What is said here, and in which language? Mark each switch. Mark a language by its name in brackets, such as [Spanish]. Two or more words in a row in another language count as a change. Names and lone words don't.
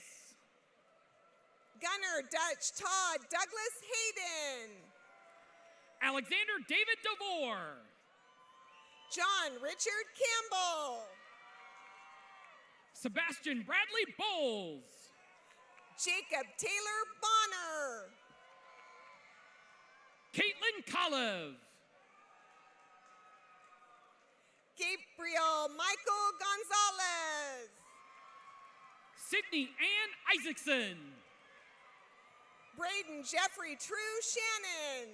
[English] Gunnar Dutch Todd Douglas Hayden. Alexander David DeVore. John Richard Campbell. Sebastian Bradley Bowles. Jacob Taylor Bonner. Caitlin Kolev. Gabriel Michael Gonzalez. Sydney Ann Isaacson. Braden Jeffrey True Shannon.